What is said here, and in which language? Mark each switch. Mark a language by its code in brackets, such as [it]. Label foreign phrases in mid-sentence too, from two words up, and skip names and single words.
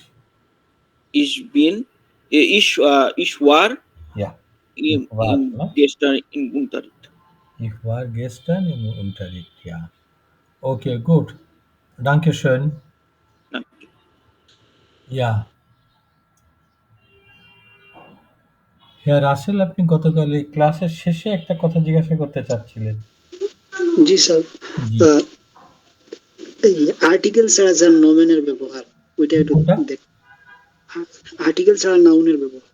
[de] Ich war Ja, ich war, ne? gestern im Unterricht. Ich war gestern im Unterricht, ja. Okay, gut. Dankeschön. Danke. Ja. [bn] হ্যাঁ রাসেল, আপনি গতকাল এই ক্লাসের শেষে একটা কথা জিজ্ঞাসা করতে চাচ্ছিলেন। জি স্যার, জি। এই আর্টিকেল ছাড়া যার নমেনের ব্যবহার ওইটা একটু কোনটা? দেখ। আর্টিকেল ছাড়া নাউনের ব্যবহার।